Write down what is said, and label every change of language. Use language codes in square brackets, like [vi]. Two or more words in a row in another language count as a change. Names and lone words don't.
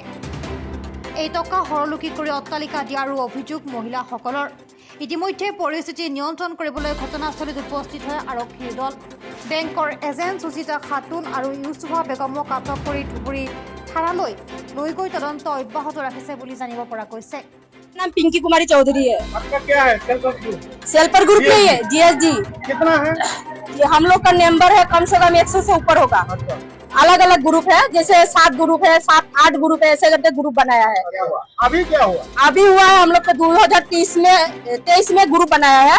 [as] এই টকা সৰলুকি কৰি অট্টালিকা দিয়াৰো অভিযোগ মহিলাসকলৰ। ইতিমধ্যে পৰিস্থিতি নিয়ন্ত্ৰণ কৰিবলৈ ঘটনাস্থলীত উপস্থিত হয় আৰক্ষীৰ দল। বেংকৰ এজেণ্ট সুজিতা খাতুন আৰু ইউছুফা বেগমক আটক কৰি ধুবুৰী থানালৈ লৈ গৈ তদন্ত অব্যাহত ৰাখিছে বুলি জানিব পৰা গৈছে। [hi] नाम पिंकी कुमारी चौधरी है। आपका क्या है? सेल्फर ग्रुप नहीं है, GSG। कितना है? ये हम लोग का नंबर है कम से कम 100 से ऊपर होगा। अलग अलग ग्रुप है, जैसे 7 ग्रुप है, 7-8 ग्रुप है, ऐसे करके ग्रुप बनाया है। अभी क्या हुआ? अभी हुआ है हम लोग का 2023 में ग्रुप बनाया है।